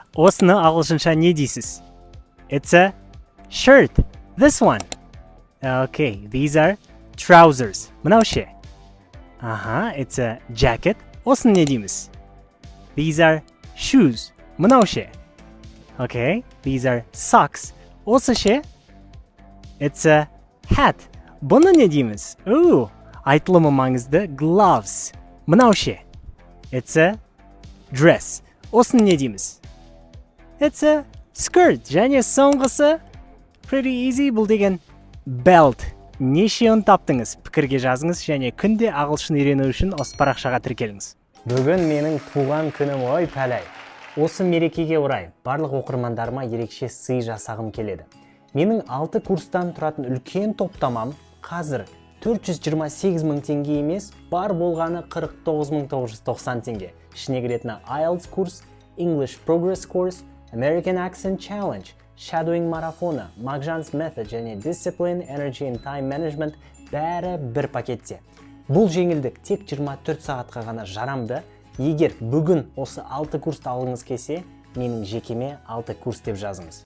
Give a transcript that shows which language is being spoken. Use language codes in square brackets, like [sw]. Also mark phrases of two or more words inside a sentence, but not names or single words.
[kk] Осыны ағылшынша не дейсіз? [en] It's a shirt. This one. Okay, these are trousers. [kk] Мынау ше? [en] It's a jacket. [kk] Осыны не дейміз? [en] These are shoes. [kk] Мынау ше? [en] Okay, these are socks. [kk] Осы ше? [en] It's a hat. [kk] Бұны не дейміз? Айтылымы маңызды gloves. Мынау ше? [en] It's a dress. [kk] Осыны не дейміз? [en] It's a skirt. [kk] Және соңғысы [en] pretty easy, [kk] бұл деген belt. Нешеуін таптыңыз? Пікірге жазыңыз және күнде ағылшын үйрену үшін осы парақшаға тіркеліңіз. Бүгін менің туған күнім, ой пәләй. Осы мерекеге орай барлық оқырмандарыма ерекше сый жасағым келеді. Менің 6 курстан тұратын үлкен топтамам қазір 428 мың теңге емес, бар болғаны 49.990 теңге. Ішіне кіретіні IELTS курс, English Progress Course, American Accent Challenge, Shadowing марафоны, Magjan's Method және Discipline, Energy and Time Management бәрі бір пакетте. Бұл жеңілдік тек 24 сағатқа ғана жарамды. Егер бүгін осы 6 курсты алғыңыз келсе, менің жекеме 6 курс деп жазыңыз.